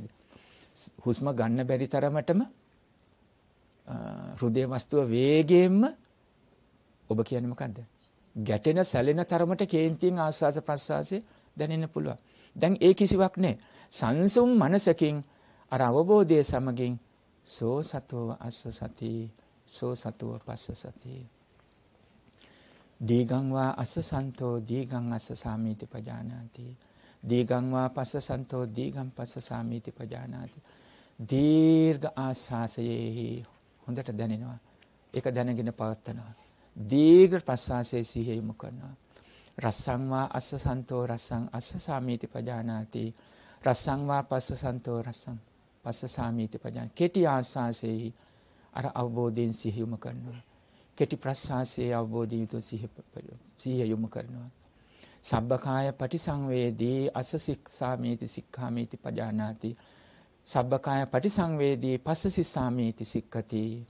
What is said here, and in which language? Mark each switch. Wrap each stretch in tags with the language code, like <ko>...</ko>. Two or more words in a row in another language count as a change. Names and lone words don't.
<si>හුස්ම ගන්න බැරි තරමටම හෘදය වස්තුව වේගයෙන්ම ඔබ කියන්නේ මොකද්ද? ගැටෙන සැලෙන තරමට කේන්තියෙන් ආස්වාස ප්‍රස්වාසය දැනෙන්න පුළුවන්. දැන් ඒ කිසිවක් නැහැ. සංසුම් මනසකින් අර අවබෝධයේ සමගින්</si> <pi>සෝ සතෝ අස්ස සති සෝ සතෝ පස්ස සති දීගං වා අස්ස සන්තෝ දීගං අස්ස සාමීති පජානාති දීගං වා පස්ස සන්තෝ දීගං පස්ස සාමීති පජානාති</pi> <si>දීර්ඝ ආස්වාසයේ හොඳට දැනෙනවා. ඒක දැනගෙන පවත්නවා. දීර්ඝ ප්‍රස්වාසයේ සිහිය යොමු කරනවා.</si> <pi>රස්සං වා අස්ස සන්තෝ රස්සං අස්ස සාමීති පජානාති රස්සං වා පස්ස සන්තෝ රස්සං පස්ස සාමීති පජානාති.</pi> <si>කෙටි ආස්වාසයේ අර අවබෝධයෙන් සිහිය යොමු කරනවා. කෙටි ප්‍රස්වාසයේ අවබෝධයෙන් යුතු සිහිය යොමු කරනවා.</si> <pi>සබ්බකාය පටිසංවේදී අස්ස සික්ඛාමීති සික්ඛාමීති පජානාති සබ්බකාය පටිසංවේදී පස්ස සිස්සාමීති සික්ඛති.</pi>